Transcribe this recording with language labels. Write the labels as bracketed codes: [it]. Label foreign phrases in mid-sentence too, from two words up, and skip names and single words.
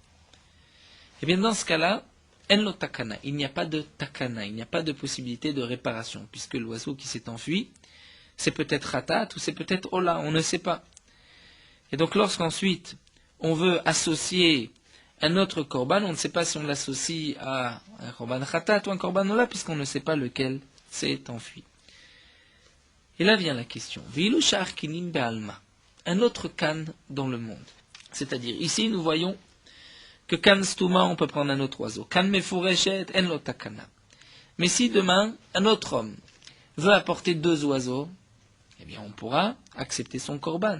[fr] Eh bien dans ce cas-là, [he] אין לו תקנה, [fr] il n'y a pas de takana, il n'y a pas de possibilité de réparation, puisque l'oiseau qui s'est enfui, c'est peut-être Khatat ou c'est peut-être Ola, on ne sait pas. Et donc lorsqu'ensuite on veut associer un autre korban, on ne sait pas si on l'associe à un [he] קרבן חטאת [fr] ou un [he] קרבן עולה, [fr] puisqu'on ne sait pas lequel s'est enfui. Et là vient la question. [he] ואילו שאר קינים בעלמא, [fr] un autre kan dans le monde. C'est-à-dire, ici nous voyons que [he] קן סתומה, [fr] on peut prendre un autre oiseau. [he] קן מפורשת אין לו תקנה. [fr] Mais si demain, un autre homme veut apporter deux oiseaux, eh bien on pourra accepter son korban.